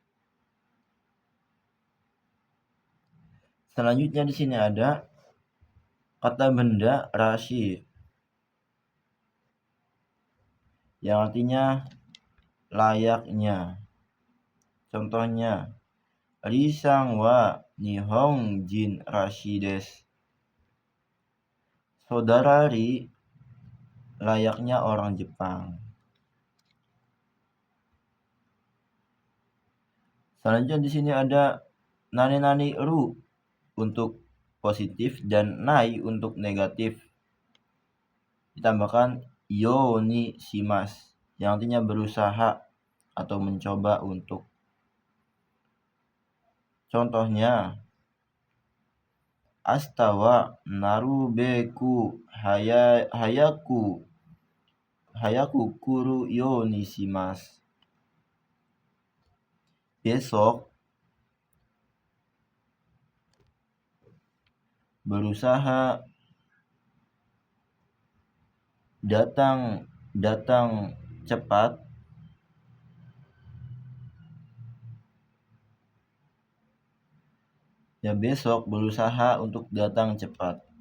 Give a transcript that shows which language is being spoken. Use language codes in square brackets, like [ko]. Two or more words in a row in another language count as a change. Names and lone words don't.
[id] Selanjutnya di sini ada kata benda rasi yang artinya layaknya. [ja] Contohnya リさんは日本人らしいです. [id] Saudara Ri layaknya orang Jepang. Selanjutnya di sini ada nani ru untuk positif dan nai untuk negatif. Ditambahkan [ja] ようにします [id] yang artinya berusaha atau mencoba untuk. [ja] Contohnya, 明日はなるべく早く来るようにします. [id] Besok berusaha datang cepat. Ya, besok berusaha untuk datang cepat.